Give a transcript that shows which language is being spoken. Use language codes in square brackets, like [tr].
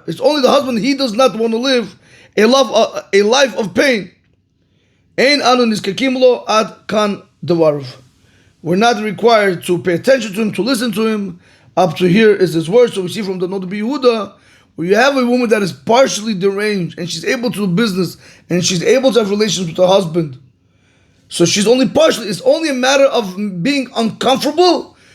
[en] It's only the husband, he does not want to live a life of pain. [he] אין אנו נזקקים לו עד כאן דבריו. [en] We're not required to pay attention to him, to listen to him. Up to here is his word. So we see from the Noda Yehuda, where you have a woman that is partially deranged and she's able to do business and she's able to have relations with her husband. So she's only partially, it's only a matter of being uncomfortable.